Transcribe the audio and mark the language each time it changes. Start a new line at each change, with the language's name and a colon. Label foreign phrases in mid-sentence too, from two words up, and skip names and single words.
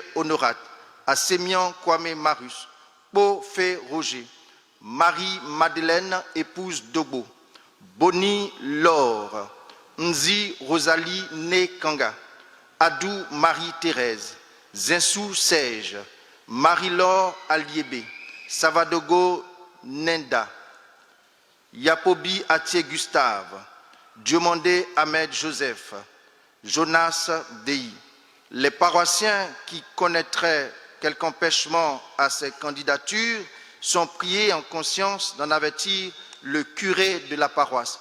French: Honorat, Assemian Kwame Marius, Po Fé Roger, Marie-Madeleine épouse Dobo, Boni Laure, Nzi Rosalie Né Kanga, Adou Marie-Thérèse, Zinsou Serge, Marie-Laure Aliébé, Savadogo Nenda, Yapobi Atié Gustave, Diomandé Ahmed Joseph, Jonas Dei. Les paroissiens qui connaîtraient quelque empêchement à ces candidatures sont priés en conscience d'en avertir le curé de la paroisse.